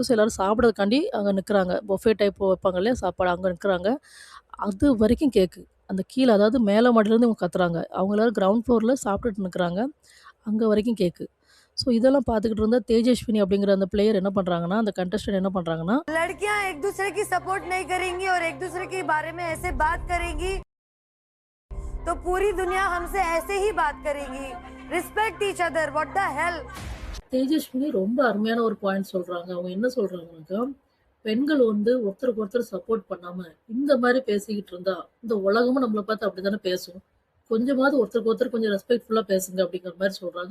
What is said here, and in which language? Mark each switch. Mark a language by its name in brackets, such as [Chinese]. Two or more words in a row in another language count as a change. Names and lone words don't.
[Tamil] ஸோ எல்லாரும் சாப்பிடறதுக்காண்டி அங்க நிக்கிறாங்க. பஃபே டைப் வைப்பாங்க இல்லையா? சாப்பாடு அங்க நிக்கிறாங்க. அது வரைக்கும் கேக்கு. அந்த கீழ அதாவது மேல மாடிலருந்து இவங்க கத்துறாங்க. அவங்க எல்லாரும் கிரவுண்ட் ஃப்ளோர்ல சாப்பிட்டுட்டு நிக்கிறாங்க. அங்க வரைக்கும் கேக்கு. ஸோ இதெல்லாம் பார்த்துக்கிட்டு இருந்தா தேஜஸ்வினி அப்படிங்கிற அந்த பிளேயர் என்ன பண்றாங்கன்னா, அந்த கண்டஸ்டன்ட் என்ன பண்றாங்கன்னா, [Hindi] लड़कियां एक दूसरे की सपोर्ट नहीं करेंगी और एक दूसरे के बारे में ऐसे बात करेंगी तो पूरी दुनिया हमसे ऐसे ही बात करेगी। [English] Respect each other, what the hell. [Tamil] தேஜஸ்வினி ரொம்ப அருமையான ஒரு பாயிண்ட் சொல்றாங்க. அவங்க என்ன சொல்றாங்கன்னாக்கா, பெண்கள் வந்து ஒருத்தருக்கு ஒருத்தர் சப்போர்ட் பண்ணாம, இந்த மாரி பேசிக்கிட்டு இருந்தா, இந்த உலகமும் நம்மள பார்த்து அப்படித்தானே பேசும். கொஞ்சமாவது ஒருத்தருக்கு ஒருத்தர் கொஞ்சம் ரெஸ்பெக்ட்ஃபுல்லா பேசுங்க அப்படிங்கிற மாரி சொல்றாங்க.